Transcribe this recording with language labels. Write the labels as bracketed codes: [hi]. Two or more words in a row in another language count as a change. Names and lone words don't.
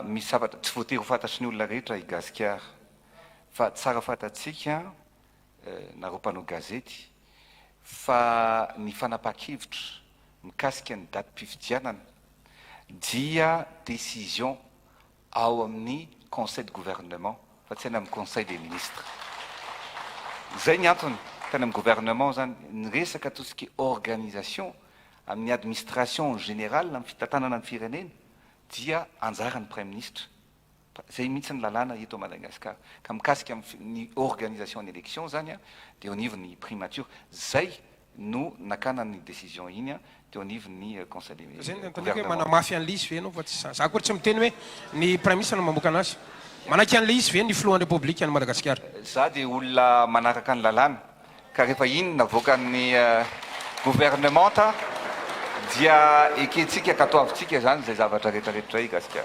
[mg] misy zavatra tsy voatery ho fantatry ny olona rehetra i Gasikara fa tsara fantatsika nareo mpanao gazety fa ny fanapahan-kevitra mikasika ny datim-pifidianana dia décision ao amin'ny [fr] conseil de gouvernement [mg] fa tsy any amin'ny [fr] conseil des ministres [mg] zay ny antony tany amin'ny gouvernement zany ny resaka [fr] tout ce qui est organisation [mg] amin'ny [fr] administration générale [mg] amin'ny fitantanana ny firenena dia anjaran'ny [fr] prime ministre [mg] zay mihitsy ny lalàna eto Madagasikara ka mikasika ny organisation ny élection zany dia [fr] au niveau [mg] ny primature zay no nakana ny décision iny dia [fr] au niveau [mg] ny conseil des ministres zay ny manamafy an'le izy ve anao fa tsy za koa tsy miteny hoe ny [fr] prime ministre [mg] no mamoaka anazy manaky an'le izy ve ny filohan'ny république any Madagasikara za dia olona manaraka ny lalàna ka rehefa iny navoakan'ny gouvernement dia ekentsika katoavitsika zany zay zavatra rehetrarehetra i Gasikara